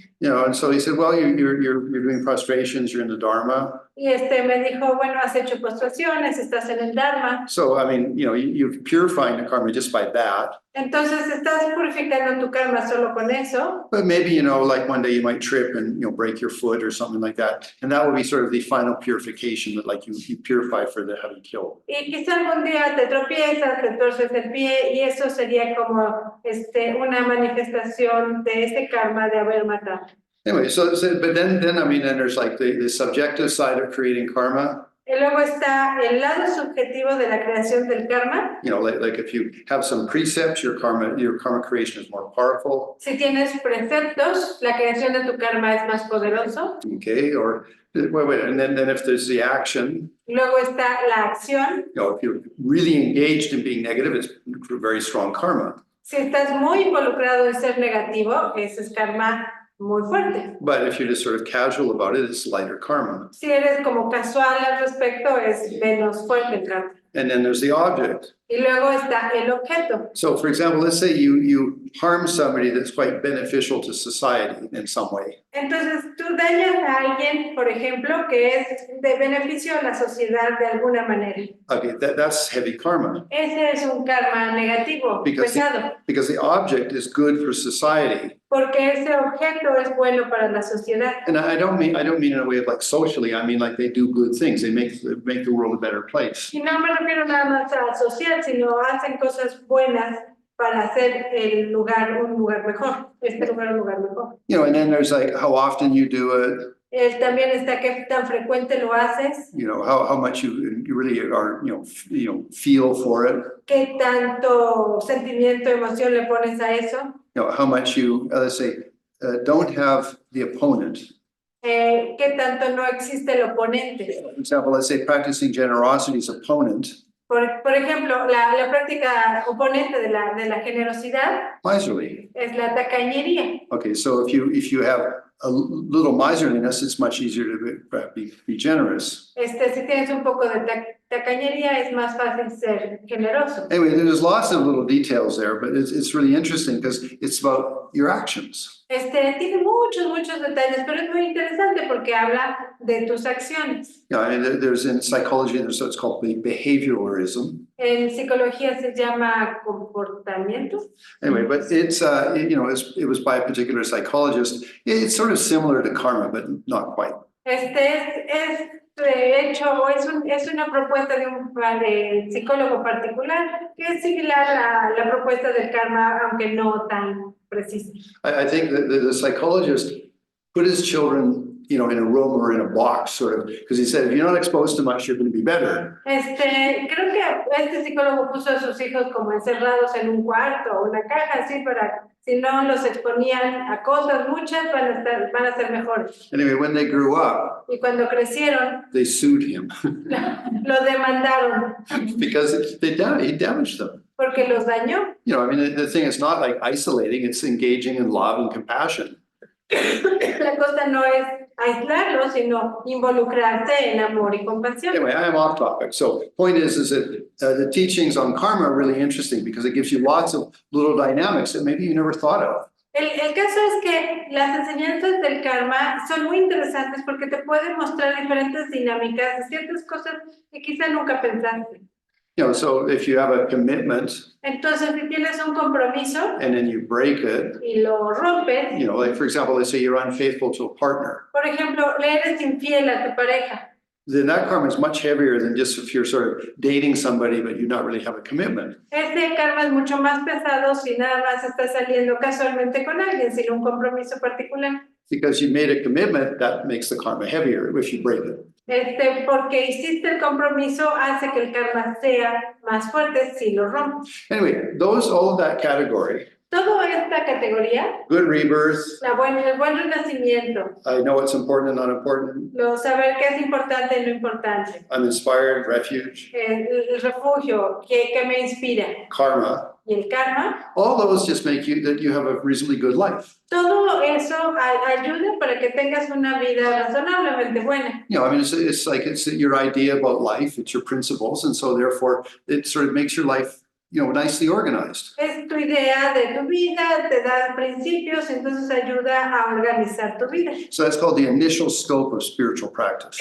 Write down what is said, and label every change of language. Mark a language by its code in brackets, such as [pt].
[en] You know, and so he said, well, you're doing prostrations, you're in the Dharma. [es] Y me dijo, bueno, has hecho postraciones, estás en el Dharma. [en] So, I mean, you know, you're purifying the karma just by that. [es] Entonces estás purificando tu karma solo con eso. [en] But maybe, you know, like one day you might trip and, you know, break your foot or something like that. And that would be sort of the final purification that like you purify for the having killed. [es] Y quizá algún día te tropiezas, te torces el pie y eso sería como una manifestación de ese karma de haber matado. [en] Anyway, so but then I mean, then there's like the subjective side of creating karma. [es] Y luego está el lado subjetivo de la creación del karma. [en] You know, like if you have some precepts, your karma creation is more powerful. [es] Si tienes preceptos, la creación de tu karma es más poderoso. [en] Okay, or wait, and then if there's the action, [es] Luego está la acción. [en] you know, if you're really engaged in being negative, it's very strong karma. [es] Si estás muy involucrado en ser negativo, ese es karma muy fuerte. [en] But if you're just sort of casual about it, it's lighter karma. [es] Si eres como casual al respecto, es menos fuerte el karma. [en] And then there's the object. [es] Y luego está el objeto. [en] So, for example, let's say you harm somebody that's quite beneficial to society in some way. [es] Entonces, tú dañas a alguien, por ejemplo, que es de beneficio a la sociedad de alguna manera. [en] Okay, that's heavy karma [es] Ese es un karma negativo, pesado, [en] because the object is good for society. [es] porque ese objeto es bueno para la sociedad. [en] And I don't mean in a way of like socially. I mean like they do good things. They make the world a better place. [es] Y no me refiero nada más a social, sino hacen cosas buenas para hacer un lugar un lugar mejor. [en] You know, and then there's like how often you do it. [es] También está qué tan frecuente lo haces, [en] You know, how much you really are, you know, feel for it. [es] qué tanto sentimiento, emoción le pones a eso, [en] You know, how much you, let's say, don't have the opponent. [es] qué tanto no existe el oponente. [en] For example, let's say practicing generosity's opponent [es] Por ejemplo, la práctica oponente de la generosidad [en] miserly. [es] es la tacañería. [en] Okay, so if you have a little miserliness, it's much easier to be generous. [es] Si tienes un poco de tacañería, es más fácil ser generoso. [en] Anyway, there's lots of little details there, but it's really interesting because it's about your actions. [es] Tiene muchos detalles, pero es muy interesante porque habla de tus acciones. [en] Yeah, I mean, there's in psychology, there's what's called behavioralism. [es] En psicología se llama comportamiento. [en] Anyway, but it's it was by a particular psychologist. It's sort of similar to karma, but not quite. [es] Es de hecho, es una propuesta de un psicólogo particular que es similar a la propuesta del karma, aunque no tan precisa. [en] I think that the psychologist put his children, in a room or in a box, sort of, because he said, if you're not exposed to much, you're going to be better. [es] Creo que este psicólogo puso a sus hijos como encerrados en un cuarto o una caja, así para, si no los exponían a cosas muchas, van a ser mejores. [en] Anyway, when they grew up, [es] Y cuando crecieron, [en] they sued him [es] lo demandaron [en] because he damaged them. [es] porque los dañó. [en] I mean, the thing is not like isolating, it's engaging in love and compassion. [es] La cosa no es aislarlo, sino involucrarse en amor y compasión. [en] Anyway, I am off topic. So point is that the teachings on karma are really interesting because it gives you lots of little dynamics that maybe you never thought of. [es] El caso es que las enseñanzas del karma son muy interesantes porque te pueden mostrar diferentes dinámicas de ciertas cosas que quizá nunca pensaste. [en] So if you have a commitment [es] Entonces, si tienes un compromiso [en] and then you break it, [es] y lo rompes, [en] like for example, let's say you're unfaithful to a partner, [es] por ejemplo, le eres infiel a tu pareja, [en] then that karma is much heavier than just if you're sort of dating somebody, but you not really have a commitment. [es] karma es mucho más pesado si nada más estás saliendo casualmente con alguien sin un compromiso particular. [en] Because you made a commitment, that makes the karma heavier if you break it. [es] Porque hiciste el compromiso hace que el karma sea más fuerte si lo rompes. [en] Anyway, all of that category, [es] Toda esta categoría, [en] good rebirth, [es] el buen renacimiento, [en] I know what's important and not important, [es] saber qué es importante y no importante, [en] I'm inspired, refuge, [es] el refugio que me inspira [en] karma, [es] y el karma, [en] all those just make that you have a reasonably good life. [es] todo eso ayuda para que tengas una vida razonablemente buena. [en] I mean, it's your idea about life, it's your principles, and so therefore it sort of makes your life, nicely organized. [es] Es tu idea de tu vida, te da principios, entonces ayuda a organizar tu vida. [en] So that's called the initial scope of spiritual practice.